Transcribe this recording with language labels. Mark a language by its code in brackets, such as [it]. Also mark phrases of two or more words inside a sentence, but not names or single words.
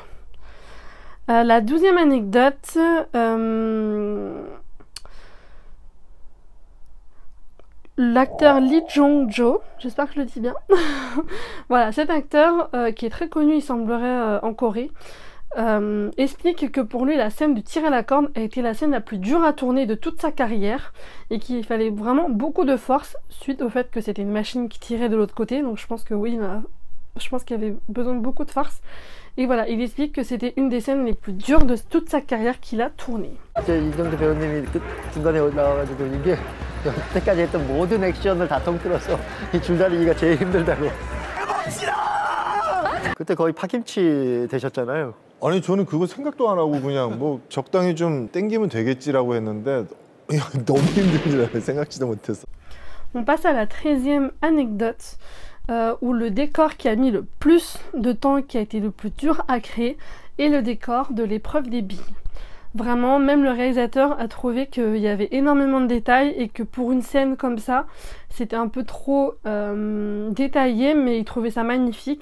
[fr] La 12e anecdote, l'acteur Lee Jong-jo, j'espère que je le dis bien, voilà, cet acteur qui est très connu, il semblerait en Corée, explique que pour lui la scène du tir à la corde a été la scène la plus dure à tourner de toute sa carrière et qu'il fallait vraiment beaucoup de force suite au fait que c'était une machine qui tirait de l'autre côté, donc je pense que oui, il a je pense qu'il y avait besoin de beaucoup de farce. Et voilà, il explique que c'était une des scènes les plus dures de toute sa carrière qu'il a tournée. [ko] 이정도 배우님이 중간에 올라와가지고 이게 여태까지 했던 모든 액션을 다 통틀어서 이 줄다리기가 제일 힘들다고. 그때 거의 파김치 되셨잖아요. 아니 저는 그거 생각도 안 하고 그냥 뭐 적당히 좀 땡기면 되겠지라고 했는데 너무 힘들더라고요. 생각지도 못했어. [fr] On passe à la 13e anecdote. Où le décor qui a mis le plus de temps, qui a été le plus dur à créer, est le décor de l'épreuve des billes. Vraiment, même le réalisateur a trouvé qu'il y avait énormément de détails et que pour une scène comme ça, c'était un peu trop détaillé, mais il trouvait ça magnifique.